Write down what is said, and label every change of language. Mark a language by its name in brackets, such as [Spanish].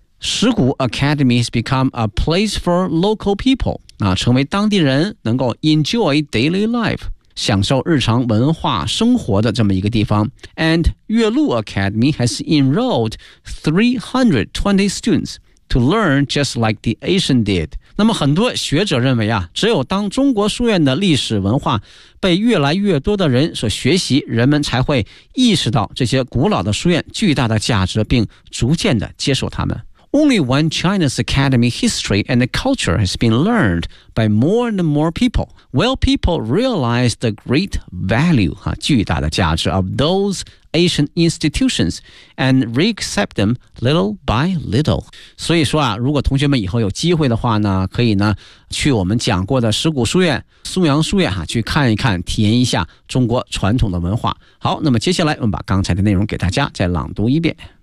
[Chinese] 石鼓 [English] Academy has become a place for local people， [Chinese] 那成为当地人能够 [English] enjoy daily life， [Chinese] 享受日常文化生活的这么一个地方。 [English] And 岳麓 Academy has enrolled 320 students to learn just like the ancient did。 [Chinese] 那么很多学者认为啊，只有当中国书院的历史文化被越来越多的人所学习，人们才会意识到这些古老的书院巨大的价值，并逐渐的接受它们。 [English] Only when China's academy history and culture has been learned by more and more peopleWell, people realize the great value, [Chinese] 哈，巨大的价值 [English] of those ancient institutions and re-accept them little by little. [Chinese] 所以说啊，如果同学们以后有机会的话呢，可以呢去我们讲过的石鼓书院、松阳书院哈，去看一看，体验一下中国传统的文化。好，那么接下来我们把刚才的内容给大家再朗读一遍。